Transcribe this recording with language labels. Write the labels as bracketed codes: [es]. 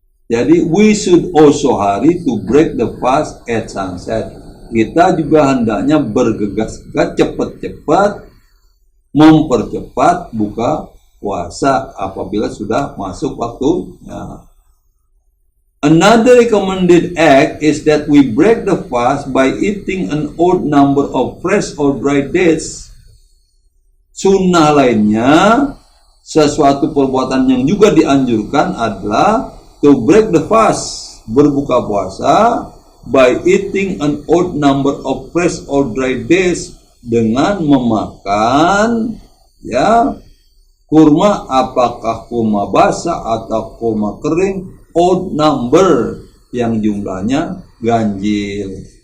[en] Jadi we should also hurry to break the fast at sunset. [id] Kita juga hendaknya bergegas-gegas cepat-cepat mempercepat buka puasa apabila sudah masuk waktunya. [en] Another recommended act is that we break the fast by eating an odd number of fresh or dry dates. [id] Sunnah lainnya, sesuatu perbuatan yang juga dianjurkan adalah to break the fast, berbuka puasa, by eating an odd number of fresh or dry days, dengan memakan ya kurma, apakah kurma basah atau kurma kering, odd number, yang jumlahnya ganjil.